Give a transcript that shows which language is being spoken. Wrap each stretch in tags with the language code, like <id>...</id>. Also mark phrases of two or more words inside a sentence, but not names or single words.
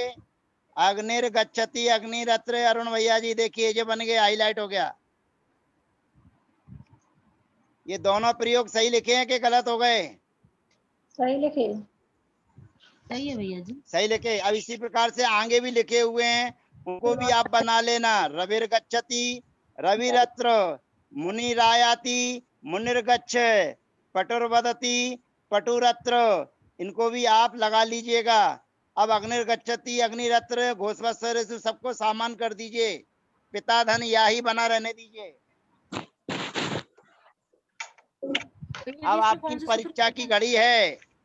<sa>अग्निर्गच्छति अग्निरत्र,</sa> <hi>अरुण भैया जी देखिए ये बन गया, हाईलाइट हो गया। ये दोनों प्रयोग सही लिखे हैं कि गलत हो गए? सही लिखे। सही है भैया जी। सही लिखे। अब इसी प्रकार से आगे भी लिखे हुए हैं, उनको भी आप बना लेना।</hi> <sa>रविर्गच्छति रविरत्र, मुनिरायाति मुनिर्गच्छ, पटुर्वदति पटुरत्र,</sa> <hi>इनको भी आप लगा लीजिएगा। अब</hi> <sa>अग्निर्गच्छति अग्निरत्र घोषवत्सरेषु</sa> <hi>सबको सामान कर दीजिए। पिता धन या ही बना रहने दीजिए। अब आपकी परीक्षा की घड़ी है।</hi>